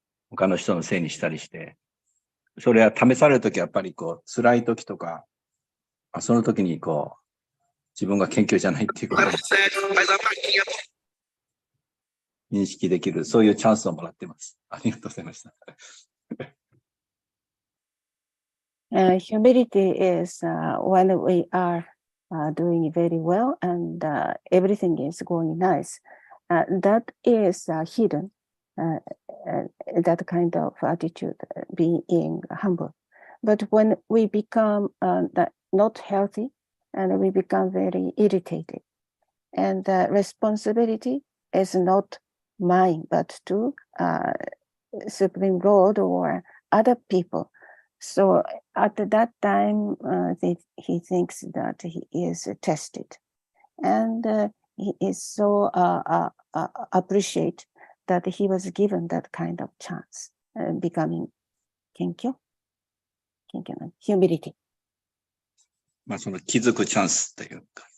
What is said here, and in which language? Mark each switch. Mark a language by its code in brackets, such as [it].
[ja] 他の人のせいにしたりして、それは試されるときはやっぱり辛いときとか、その時に自分が謙虚じゃないっていうことを認識できる、そういうチャンスをもらっています。ありがとうございました。 [en] Humility is when we are doing very well and everything is going nice. That is hidden, that kind of attitude, being humble. But when we become not healthy and we become very irritated, and the responsibility is not mine, but to Supreme Lord or other people. So at that time, he thinks that he is tested, and he is so appreciate that he was given that kind of chance, becoming kenkyo, humility. [ja] その気づくチャンスというか。